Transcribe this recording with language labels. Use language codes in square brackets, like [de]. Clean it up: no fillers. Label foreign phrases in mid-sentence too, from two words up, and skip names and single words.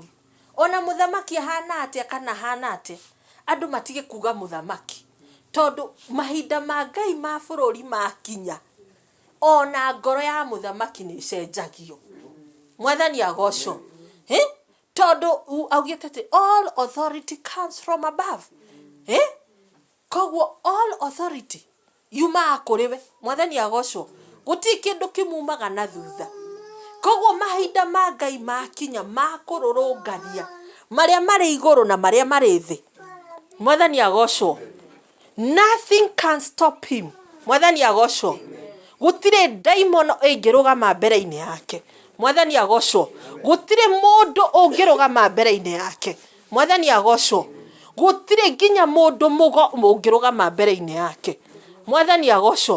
[ki] Ona mũthamaki ahana atĩa kana hana atĩa, andũ matige kuga mũthamaki. Tondũ mahinda ma Ngai ma bũrũri makinya, ona ngoro ya mũthamaki nĩ cenjagio. Mwathani agocwo. Tondũ augĩte atĩ [en] all authority comes from above. [ki] Koguo [en] all authority [ki] yumaga kũrĩ we. Mwathani agocwo. Gũtirĩ kĩndũ kĩmumaga na thutha. Koguo mahinda ma Ngai makinya ma kũrũrũngania marĩa marĩ igũrũ na marĩa marĩ thĩ. Mwathani agocwo. [en] Nothing can stop him. [ki] Mwathani agocwo. Gũtirĩ daimon ĩngĩrũgama mbere-inĩ yake. Mwathani agocwo. Gũtirĩ mũndũ ũngĩrũgama mbere-inĩ yake. Mwathani agocwo. Gũtirĩ nginya mũndũ mũgo ũngĩrũgama mbere-inĩ yake. Mwathani agocwo.